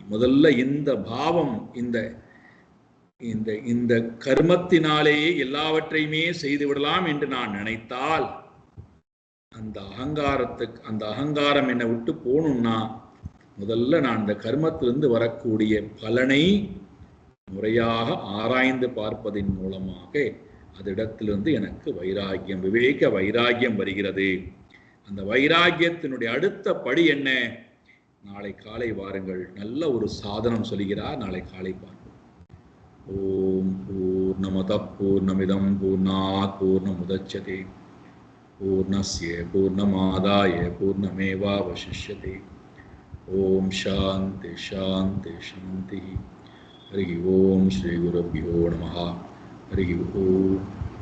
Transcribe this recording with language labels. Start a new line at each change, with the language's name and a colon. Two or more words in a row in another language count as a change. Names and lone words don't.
Tamil: முதல்ல இந்த பாவம், இந்த இந்த இந்த கர்மத்தினாலேயே எல்லாவற்றையுமே செய்து விடலாம் என்று நான் நினைத்தால் அந்த அகங்காரம் என்னை விட்டு போகணும்னா முதல்ல நான் இந்த கர்மத்திலிருந்து வரக்கூடிய பலனை முறையாக ஆராய்ந்து பார்ப்பதின் மூலமாக அதிடத்திலிருந்து எனக்கு வைராகியம், விவேக வைராகியம் வருகிறது. அந்த வைராகியத்தினுடைய அடுத்த படி என்ன? நாளை காலை வாருங்கள், நல்ல ஒரு சாதனம் சொல்கிறார். நாளை காலை பார்ப்போம்.
Sanskrit: ओम् पूर्णमदः पूर्णमिदं पूर्णात् पूर्णमुदच्यते पूर्णस्य पूर्णमादाय पूर्णमेवावशिष्यते. ओम् शान्तिः शान्तिः शान्तिः. हरि ओम् श्री गुरुभ्यो नमः. हरि ओम्.